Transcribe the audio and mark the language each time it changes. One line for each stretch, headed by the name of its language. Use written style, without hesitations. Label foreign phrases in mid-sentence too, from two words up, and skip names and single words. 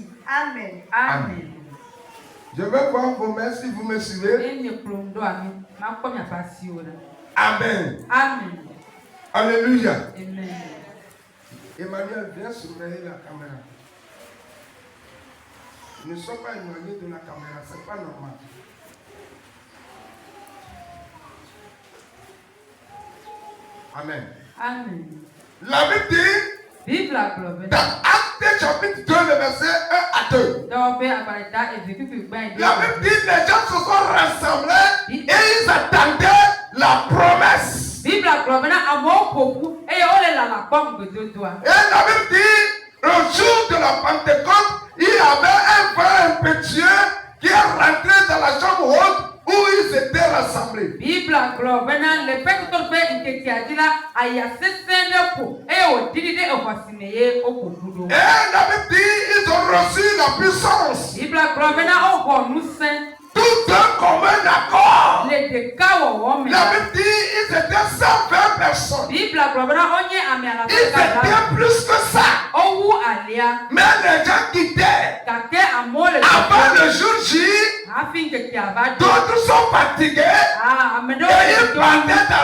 French: Amen. Amen. Je vais voir vos mains si vous me suivez.
Ewe: Enye kplɔ ŋu ɖo ami, makpɔ miaƒe asiwo ɖa.
French: Amen. Amen. Alléluia. Amen. Emmanuel, viens surveiller la caméra. Ne sois pas éloigné de la caméra, ce n'est pas normal. Amen. Amen. La Bible dit
Ewe: Bibla gblɔ bena.
French: dans Actes chapitre 2, le verset 1 à 2.
Ewe: Dɔwɔƒe agbalẽ ta eve kpikpikpa yi ɖe
French: La Bible dit les gens se sont rassemblés et ils attendaient la promesse.
Ewe: Bibla gblɔ bena amewo ƒoƒu eye wole lala kpɔm gbedodoa.
French: Et la Bible dit le jour de la Pentecôte, il y avait un vent impétueux qui est rentré dans la chambre haute où ils étaient rassemblés.
Ewe: Bibla gblɔ bena le Pentecost ƒe ŋkekea dzi la, aya sesẽ ɖe ƒo eye wòɖiɖi ɖe exɔ si me ye woƒoƒu ɖo.
French: Et la Bible dit ils ont reçu la puissance.
Ewe: Bibla gblɔ bena woxɔ ŋusẽ
French: Tout un commun accord.
Ewe: le ɖeka wɔwɔ me.
French: La Bible dit ils étaient 120 personnes.
Ewe: Bibla gblɔ bena wonye ame
French: Ils
Ewe: alafa ɖeka
French: étaient plus que ça.
Ewe: wowu alia
French: Mais les gens quittaient.
Ewe: gake amewo le
French: Avant le jour J,
Ewe: hafi ŋkekea va do.
French: d'autres sont fatigués.
Ewe: Ame
French: Et
Ewe: ɖewo le
French: ils
Ewe: do
French: partaient